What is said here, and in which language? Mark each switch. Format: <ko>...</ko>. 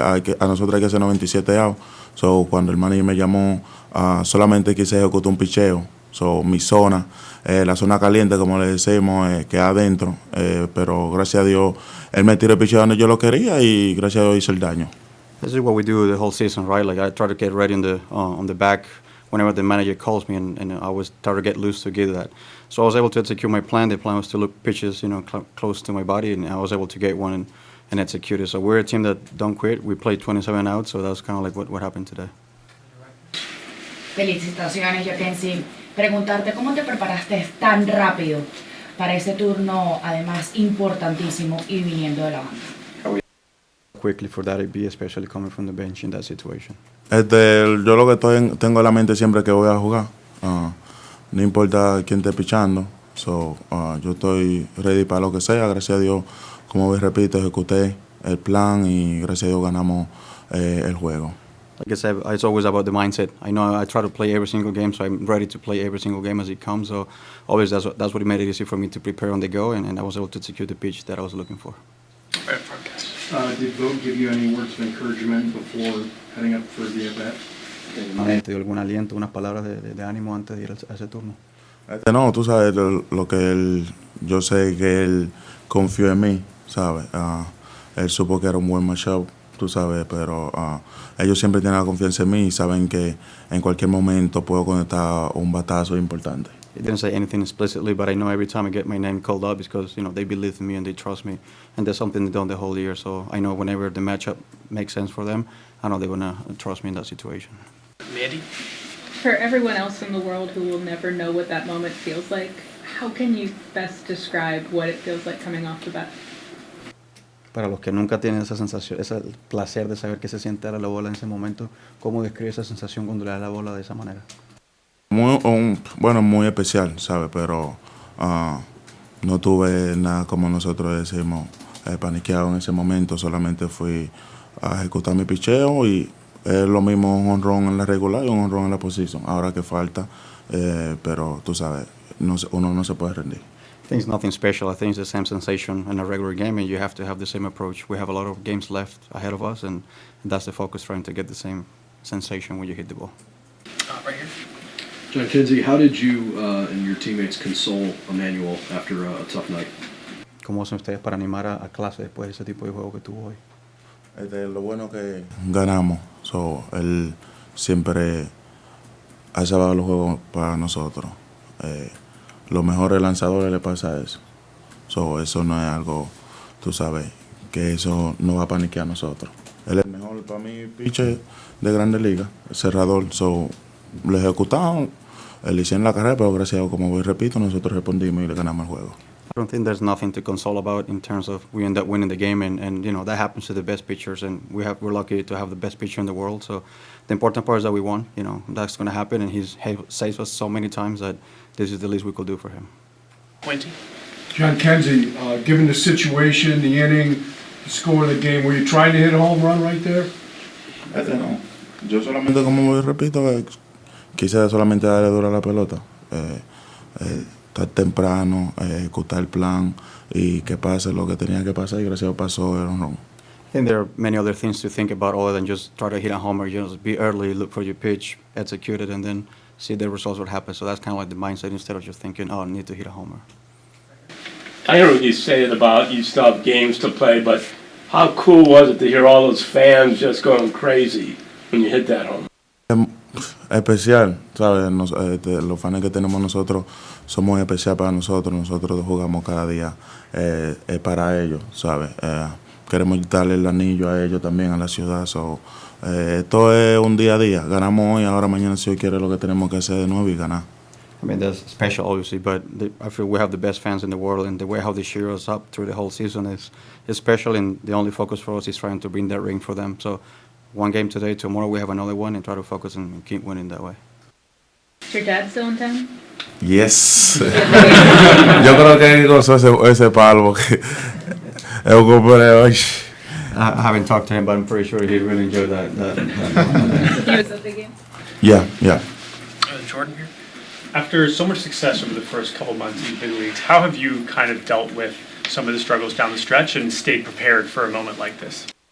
<es>A nosotros hay que hacer 97 outs. So, cuando el manager me llamó, solamente quise ejecutar un picheo. So, mi zona, la zona caliente, como le decimos, queda adentro. Pero gracias a Dios, él me tiró el picheo donde yo lo quería y gracias a Dios hice el daño.</es> <en>This is what we do the whole season, right? Like I try to get ready on the back whenever the manager calls me, and I always try to get loose to get that. So I was able to execute my plan. The plan was to look pitches, close to my body, and I was able to get one and execute it. So we're a team that don't quit. We played 27 outs, so that's kind of like what happened today.</en> <es>Felicitaciones, Jhonkensy. Preguntarte cómo te preparaste tan rápido para ese turno, además importantísimo y viniendo de la banda.</es> <en>Quickly for that AB, especially coming from the bench in that situation.</en> <es>Yo lo que tengo en la mente siempre que voy a jugar. No importa quién esté pichando. So, yo estoy ready para lo que sea. Gracias a Dios, como repito, ejecuté el plan y gracias a Dios ganamos el juego.</es> <en>Like I said, it's always about the mindset. I know I try to play every single game, so I'm ready to play every single game as it comes. So always that's what made it easy for me to prepare on the go, and I was able to execute the pitch that I was looking for. Did Vogt give you any words of encouragement before heading up for the at-bat?</en> <es>¿Te dio algún aliento, unas palabras de ánimo antes de ir a ese turno? No, tú sabes lo que yo sé que él confió en mí, ¿sabes? Él supo que era un buen matchup, tú sabes, pero ellos siempre tienen la confianza en mí y saben que en cualquier momento puedo conectar un batazo importante.</es> <en>He didn't say anything explicitly, but I know every time I get my name called up, it's because they believe in me and they trust me, and that's something they've done the whole year. So I know whenever the matchup makes sense for them, I know they're gonna trust me in that situation. Mandy? For everyone else in the world who will never know what that moment feels like, how can you best describe what it feels like coming off the bat?</en> <es>Para los que nunca tienen esa sensación, ese placer de saber que se siente dar la bola en ese momento, ¿cómo describe esa sensación cuando le das la bola de esa manera? Muy especial, ¿sabes? Pero no tuve nada, como nosotros decimos, paniqueado en ese momento. Solamente fui a ejecutar mi picheo y es lo mismo un honrón en la regular y un honrón en la posición. Ahora que falta, pero tú sabes, uno no se puede rendir.</es> <en>I think it's nothing special. I think it's the same sensation in a regular game, and you have to have the same approach. We have a lot of games left ahead of us, and that's the focus, trying to get the same sensation when you hit the ball. Right here. Jhonkensy, how did you and your teammates console Emmanuel after a tough night?</en> <es>¿Cómo hacen ustedes para animar a clase después de ese tipo de juego que tuvo hoy? Lo bueno que ganamos. So, él siempre ha salvado los juegos para nosotros. Los mejores lanzadores le pasa eso. So, eso no es algo, tú sabes, que eso no va a paniquear a nosotros. Él es el mejor para mí pitcher de Grandes Ligas, el cerrador. So, lo ejecutamos, le hicieron la carrera, pero gracias a Dios, como repito, nosotros respondimos y le ganamos el juego.</es> <en>I don't think there's nothing to console about in terms of we end up winning the game, and that happens to the best pitchers, and we're lucky to have the best pitcher in the world. So the important part is that we won. That's going to happen, and he's saved us so many times that this is the least we could do for him. Quincy? Jhonkensy, given the situation, the inning, the score of the game, were you trying to hit a home run right there?</en> <es>No. Yo solamente, como repito, quise solamente darle duro a la pelota. Estar temprano, ejecutar el plan y que pase lo que tenía que pasar, y gracias a Dios pasó el honrón.</es> <en>I think there are many other things to think about other than just try to hit a homer. Just be early, look for your pitch, execute it, and then see the results what happens. So that's kind of like the mindset instead of just thinking, I need to hit a homer. I heard what you said about you still have games to play, but how cool was it to hear all those fans just going crazy when you hit that home? Especial, ¿sabes? Los fans que tenemos nosotros somos especial para nosotros. Nosotros jugamos cada día para ellos, ¿sabes? Queremos darle el anillo a ellos también, a la ciudad. So, esto es un día a día. Ganamos hoy, ahora mañana si Dios quiere lo que tenemos que hacer de nuevo y ganar. I mean, that's special, obviously, but I feel we have the best fans in the world, and the way how they cheer us up through the whole season is special, and the only focus for us is trying to bring that ring for them. So one game today, tomorrow we have another one, and try to focus and keep winning that way. Is your dad still in town? Yes.</en> <es>Yo creo que él gozó ese palo porque es un cumple.</es> <en>I haven't talked to him, but I'm pretty sure he really enjoyed that. He was at the game? Yeah. Jordan here. After so much success over the first couple months in the big leagues, how have you kind of dealt with some of the struggles down the stretch and stayed prepared for a moment like this?</en>